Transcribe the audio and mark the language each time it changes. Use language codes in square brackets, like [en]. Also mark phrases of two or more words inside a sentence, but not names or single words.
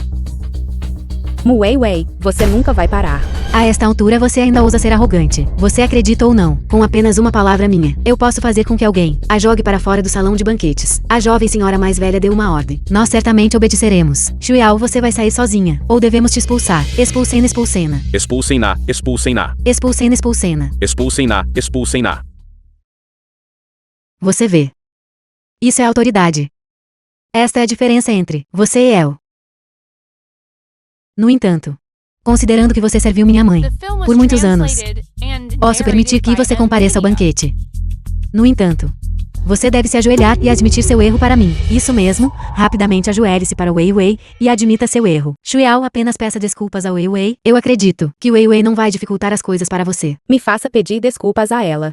[pt] Mu Wei Wei, você nunca vai parar. A esta altura você ainda ousa ser arrogante. Você acredita ou não, com apenas uma palavra minha, eu posso fazer com que alguém a jogue para fora do salão de banquetes. A jovem senhora mais velha deu uma ordem. Nós certamente obedeceremos. Shuiao, você vai sair sozinha, ou devemos te expulsar. Expulsem-na, expulsem-na. Expulsem-na, expulsem-na. Expulsem-na, expulsem-na. Expulsem-na, expulsem-na. Você vê. Isso é autoridade. Esta é a diferença entre você e eu. No entanto, considerando que você serviu minha mãe [en] The film was [pt] por muitos anos, [en] translated and [pt] posso permitir [en] narrated [pt] que [en] by [pt] você [en] M. [pt] compareça ao [en] Media. [pt] banquete. No entanto, você deve se ajoelhar e admitir seu erro para mim. Isso mesmo, rapidamente ajoelhe-se para Wei Wei e admita seu erro. Shuiao, apenas peça desculpas ao Wei Wei. Eu acredito que Wei Wei não vai dificultar as coisas para você. Me faça pedir desculpas a ela.